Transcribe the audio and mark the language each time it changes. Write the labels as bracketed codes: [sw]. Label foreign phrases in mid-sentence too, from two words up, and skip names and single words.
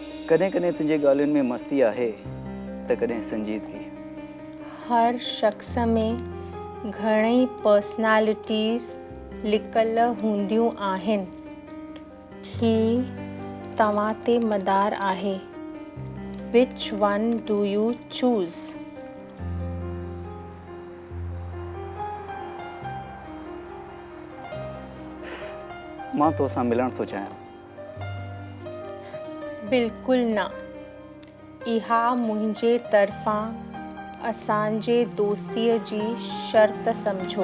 [sd] कॾहिं कॾहिं तुंहिंजे ॻाल्हियुनि में मस्ती आहे त कॾहिं संजीदगी। हर शख़्स में घणेई पर्सनैलिटीज़ लिकल हूंदियूं आहिनि। ही तव्हां ते मदार आहे। [en] Which one do you choose? [sd] मां तोसां मिलण थो चाहियां। बिल्कुलु न। इहा मुंहिंजे तरफ़ां असांजे दोस्तीअ जी शर्त सम्झो।